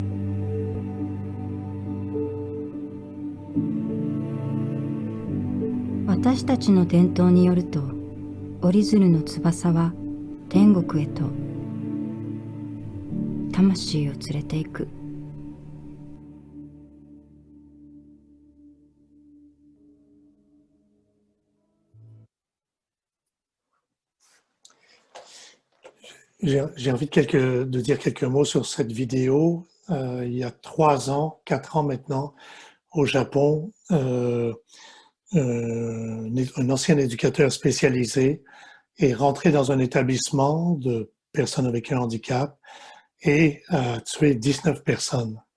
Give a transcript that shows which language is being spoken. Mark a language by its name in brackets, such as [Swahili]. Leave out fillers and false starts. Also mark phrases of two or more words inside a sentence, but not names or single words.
[Japanese] 私たちの伝統によると、折り鶴の翼は天国へと魂を連れていく。 [French] J'ai envie de dire quelques mots sur cette vidéo. Il y a 3 ans, 4 ans maintenant, au Japon, un ancien éducateur spécialisé est rentré dans un établissement de personnes avec un handicap et a tué 19 personnes.